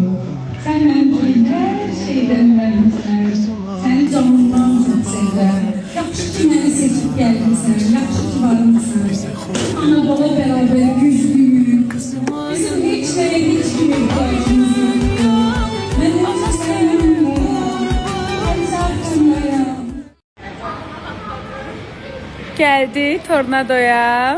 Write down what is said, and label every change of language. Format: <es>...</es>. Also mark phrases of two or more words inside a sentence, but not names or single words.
<tr>Sen benim için her şeyden vermişsin.</tr> <az>Seni canımdan çok sevirəm. Yaxşı ki məni seçib gəlmişsən. Yaxşı ki varmışsan.</az> <tr>Ana baba beraber güçlüyük.</tr> <az>Bizim hiç nəyə heç kimi ihtiyacımız yoxdur. Mən yoxsa sənəm. Əncaq bunlara. Gəldik Tornadoya.</az>